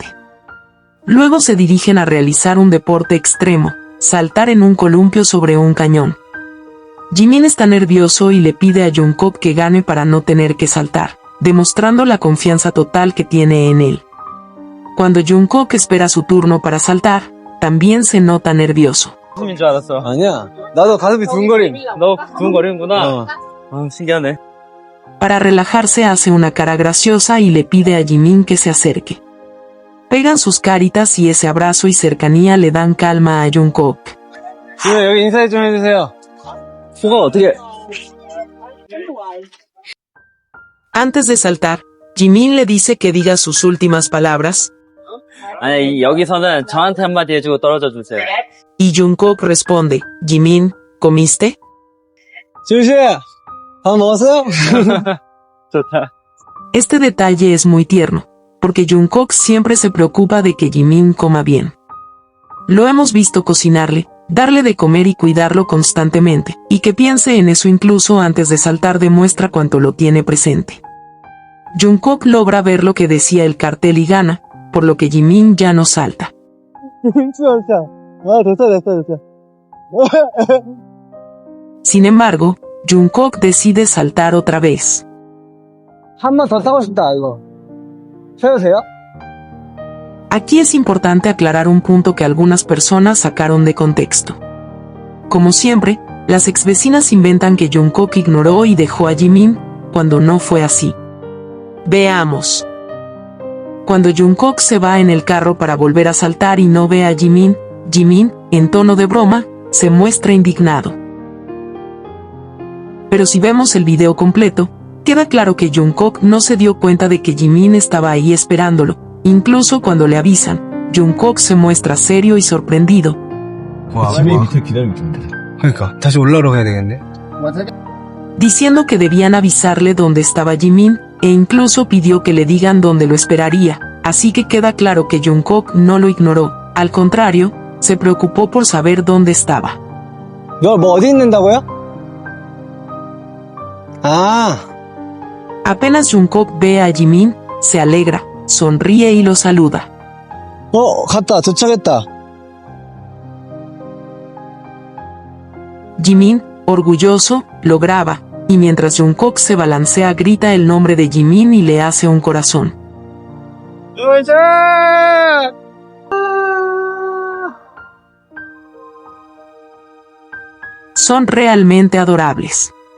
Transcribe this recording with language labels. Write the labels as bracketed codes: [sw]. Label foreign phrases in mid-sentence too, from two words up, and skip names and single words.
[es] Luego se dirigen a realizar un deporte extremo, saltar en un columpio sobre un cañón. Jimin está nervioso y le pide a Jungkook que gane para no tener que saltar, demostrando la confianza total que tiene en él. Cuando Jungkook espera su turno para saltar, también se nota nervioso. [ko] 가슴인 줄 알았어. 아니야. 나도 가슴이 두근거림. 너 두근거리는구나. 신기하네. [es] Para relajarse hace una cara graciosa y le pide a Jimin que se acerque. Pegan sus caritas y ese abrazo y cercanía le dan calma a Jungkook. [ko] 지금 여기 인사해 좀 해주세요. 소감 어떻게? [es] Antes de saltar, Jimin le dice que diga sus últimas palabras, [ko] 아니, 여기서는 저한테 한마디 해주고 떨어져 주세요. [es] y Jungkook responde, Jimin, ¿comiste? [ko] 지우씨, 밥 먹었어요? 좋다. [es] Este detalle es muy tierno, porque Jungkook siempre se preocupa de que Jimin coma bien. Lo hemos visto cocinarle, darle de comer y cuidarlo constantemente, y que piense en eso incluso antes de saltar demuestra cuánto lo tiene presente. Jungkook logra ver lo que decía el cartel y gana, por lo que Jimin ya no salta. [ko] 됐어. [es] Sin embargo, Jungkook decide saltar otra vez. [ko] 한 번 더 타고 싶다, 이거. 세우세요? [es] Aquí es importante aclarar un punto que algunas personas sacaron de contexto. Como siempre, las exvecinas inventan que Jungkook ignoró y dejó a Jimin, cuando no fue así. Veamos. Cuando Jungkook se va en el carro para volver a saltar y no ve a Jimin, Jimin, en tono de broma, se muestra indignado. Pero si vemos el video completo, queda claro que Jungkook no se dio cuenta de que Jimin estaba ahí esperándolo. Incluso cuando le avisan, Jungkook se muestra serio y sorprendido. [ko] 지민이 밑에 기다리면 된대. 그러니까 다시 올라오러 가야 되겠네. [es] Diciendo que debían avisarle dónde estaba Jimin, e incluso pidió que le digan dónde lo esperaría, así que queda claro que Jungkook no lo ignoró, al contrario, se preocupó por saber dónde estaba. [ko] 너 뭐 어디 있는다고요? 아, [es] Apenas Jungkook ve a Jimin, se alegra, sonríe y lo saluda. [ko] 갔다, 도착했다. [es] Jimin, orgulloso, lo graba, y mientras Jungkook se balancea grita el nombre de Jimin y le hace un corazón. Son realmente adorables.